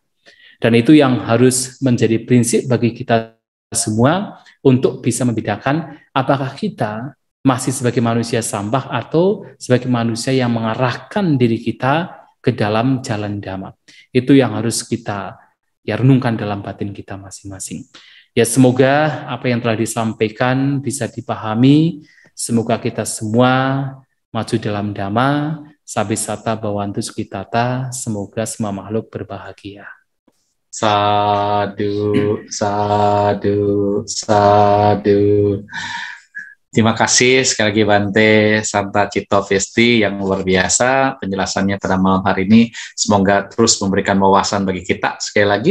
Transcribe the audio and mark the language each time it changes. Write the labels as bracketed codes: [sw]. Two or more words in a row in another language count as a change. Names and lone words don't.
[id] Dan itu yang harus menjadi prinsip bagi kita semua untuk bisa membedakan apakah kita masih sebagai manusia sampah atau sebagai manusia yang mengarahkan diri kita ke dalam jalan dhamma. Itu yang harus kita renungkan dalam batin kita masing-masing. Ya semoga apa yang telah disampaikan bisa dipahami, semoga kita semua maju dalam dhamma, [pi] sabisata bhavantu sukhitata, [id] semoga semua makhluk berbahagia. [pi] Sadu, sadu, sadu. [id] Terima kasih sekali lagi Bante Santa Cito Vesti yang luar biasa penjelasannya pada malam hari ini. Semoga terus memberikan wawasan bagi kita sekali lagi.